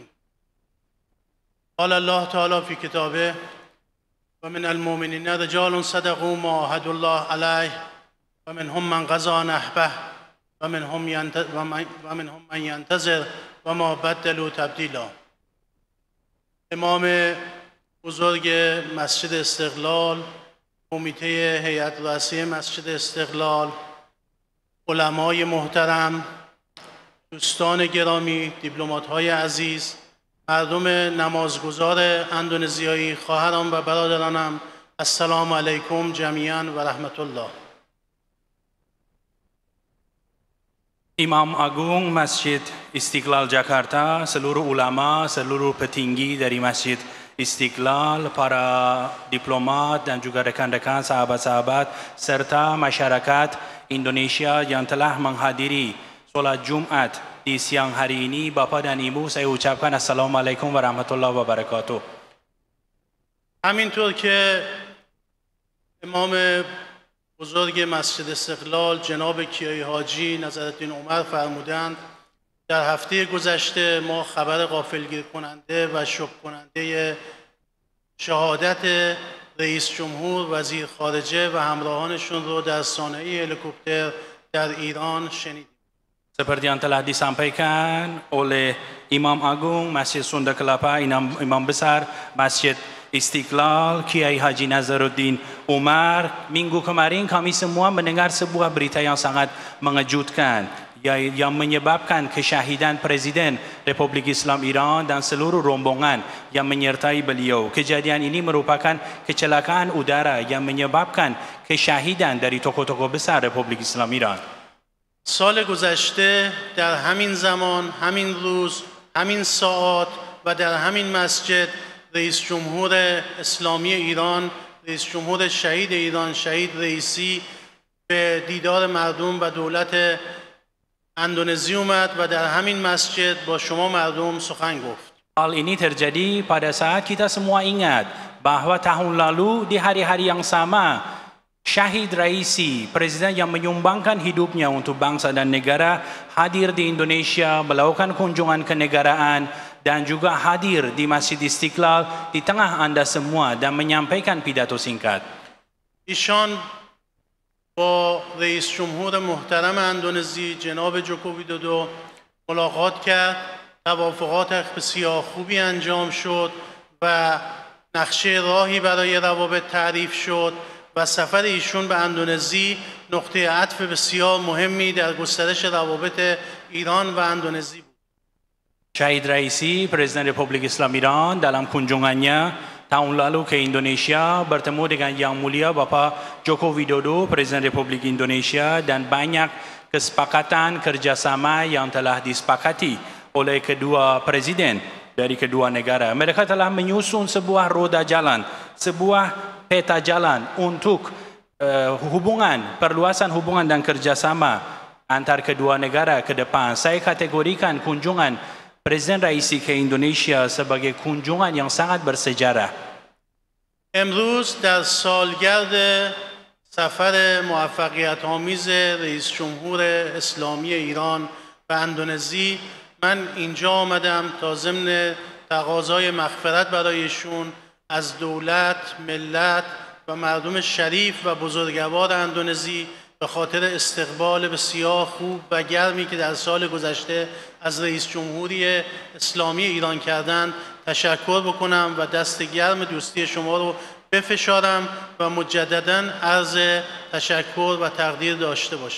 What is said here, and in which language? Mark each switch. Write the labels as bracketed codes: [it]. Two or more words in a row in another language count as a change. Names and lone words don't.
[ar] قال الله تعالى في كتابه: ومن المؤمنين رجال صدقوا ما عاهدوا الله عليه ومنهم من قضى نحبه ومنهم من ينتظر وما بدلوا تبدیلا. [fa] امام بزرگ مسجد استقلال، کمیته هیئت رئیسه مسجد استقلال، علمای محترم، دوستان گرامی، دیپلمات‌های عزیز، مردم نمازگزار اندونزیایی، خواهران و برادرانم، [ar] السلام علیکم جمیعا و رحمت الله. [id] Imam Agung Masjid Istiqlal Jakarta, seluruh ulama, seluruh petinggi dari Masjid Istiqlal, para diplomat dan juga rekan-rekan, sahabat-sahabat, serta masyarakat Indonesia yang telah menghadiri solat Jumat di siang hari ini, Bapak dan Ibu, saya ucapkan [ar] السلام عليكم ورحمة الله وبركاته. [fa] همینطور که امام بزرگ مسجد استقلال جناب کیایی حاجی نظرالدین عمر فرمودند، در هفته گذشته ما خبر غافلگیر کننده و شوک کننده شهادت رئیس جمهور، وزیر خارجه و همراهانشون رو در صحنه هلیکوپتر در ایران شنیدیم. [id] Seperti yang telah disampaikan oleh Imam Agung Masjid Sunda Kelapa, Imam Besar Masjid Istiqlal, Kiai Haji Nazaruddin Umar, minggu kemarin kami semua mendengar sebuah berita yang sangat mengejutkan yang menyebabkan kesyahidan Presiden Republik Islam Iran dan seluruh rombongan yang menyertai beliau. Kejadian ini merupakan kecelakaan udara yang menyebabkan kesyahidan dari tokoh-tokoh besar Republik Islam Iran. [fa] سال گذشته در همین زمان، همین روز، همین ساعات و در همین مسجد رئیس جمهور اسلامی ایران، رئیس جمهور شهید ایران، شهید رئیسی، به دیدار مردم و دولت اندونزی اومد و در همین مسجد با شما مردم سخن گفت. [id] Hal ini terjadi pada saat kita semua ingat bahwa tahun lalu di hari-hari yang sama Syahid Raisi, Presiden yang menyumbangkan hidupnya untuk bangsa dan negara, hadir di Indonesia, melakukan kunjungan kenegaraan dan juga hadir di Masjid Istiqlal di tengah anda semua dan menyampaikan pidato singkat. [fa] ایشان با رئیس جمهور محترم اندونزی جناب جوکو ویدودو ملاقات کرد، توافقات بسیار خوبی انجام شد و نقشه راهی برای روابط تعریف شد و سفر ایشون به اندونزی نقطه عطف بسیار مهمی در گسترش روابط ایران و اندونزی بود. [id] Syahid Raisi, Presiden Republik Islam Iran dalam kunjungannya tahun lalu ke Indonesia bertemu dengan Yang Mulia Bapak Joko Widodo, Presiden Republik Indonesia dan banyak kesepakatan kerjasama yang telah disepakati oleh kedua presiden dari kedua negara. Mereka telah menyusun sebuah roda jalan, sebuah peta jalan untuk perluasan hubungan dan kerjasama antar kedua negara ke depan. Saya kategorikan kunjungan Presiden Raisi ke Indonesia sebagai kunjungan yang sangat bersejarah. [fa] امروز در سالگرد سفر موفقیت آمیز رئیس جمهور اسلامی ایران و اندونزی من اینجا آمدم تا ضمن تقاضای مغفرت برایشون از دولت، ملت و مردم شریف و بزرگوار اندونزی به خاطر استقبال بسیار خوب و گرمی که در سال گذشته از رئیس جمهوری اسلامی ایران کردند تشکر بکنم و دست گرم دوستی شما رو بفشارم و مجدداً عرض تشکر و تقدیر داشته باشم.